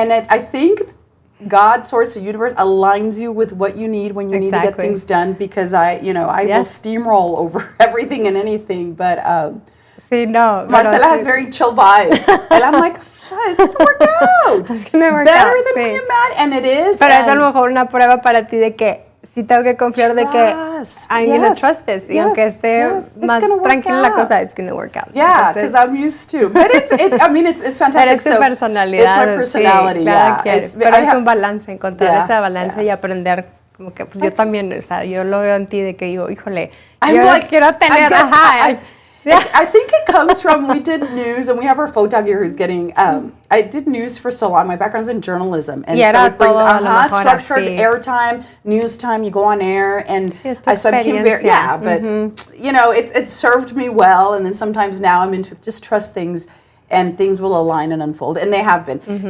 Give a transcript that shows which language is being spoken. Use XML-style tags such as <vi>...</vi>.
<en>I think God, source, the universe aligns you with what you need when you need to get things done, because I will steamroll over everything and anything, but</en> <es>sí, no,</es> <en>Marcela has very chill vibes, and I'm like, it's gonna work out. It's gonna work better out, than we imagined, and it is.</en> <es>Pero es a lo mejor una prueba para ti de que sí tengo que confiar de que</es> <en>I'm gonna trust this,</en> <es>y aunque esté más tranquila la cosa,</es> <en>it's gonna work out. Yeah, because I'm used to. But it's fantastic.</en> <es>Pero es tu personalidad.</es> <en>It's my personality,</en> <es>sí, claro</es> <en>yeah.</en> <es>Pero es un balance, encontrar ese balance y aprender, como que pues yo también, o sea, yo lo veo en ti de que digo, híjole, yo quiero tener,</es> <en>I think it comes from, we did news, and we have our photographer who's getting, I did news for so long. My background's in journalism. And so it brings structured airtime, news time, you go on air, and so I became very, but, it served me well, and then sometimes now I'm into just trust things, and things will align and unfold, and they have been.</en>